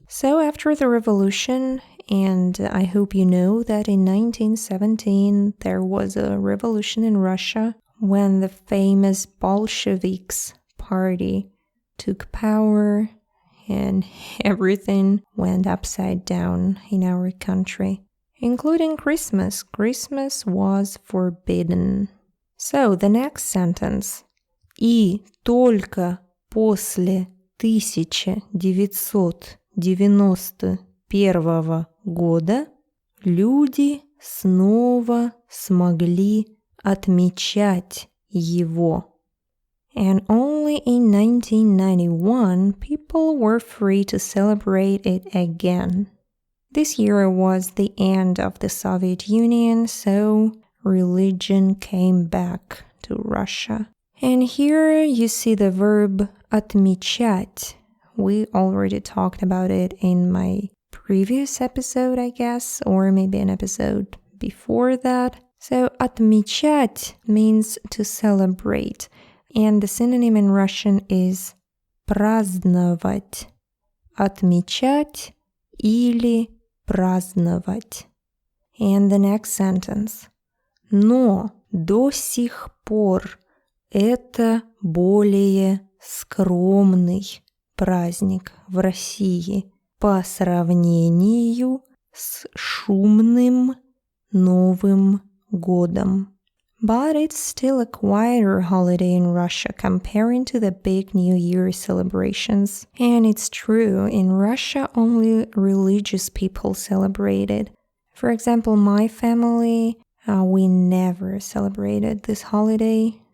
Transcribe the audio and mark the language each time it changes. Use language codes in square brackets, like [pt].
[en] So after the revolution, and I hope you know that in 1917 there was a revolution in Russia when the famous Bolsheviks party took power and everything went upside down in our country, including Christmas. Christmas was forbidden. So, the next sentence. [ru] И только после 1991 года люди снова смогли отмечать его. [en] And only in 1991 people were free to celebrate it again. This year was the end of the Soviet Union, so religion came back to Russia. And here you see the verb отмечать. We already talked about it in my previous episode, I guess, or maybe an episode before that. So отмечать means to celebrate, and the synonym in Russian is праздновать. [ru] Отмечать или праздновать. [en] And the next sentence. [ru] Но до сих пор это более скромный праздник в России по сравнению с шумным Новым годом. [en] But it's still a quieter holiday in Russia comparing to the big New Year celebrations. And it's true, in Russia only religious people celebrate it. For example, my family, we never celebrated this holiday.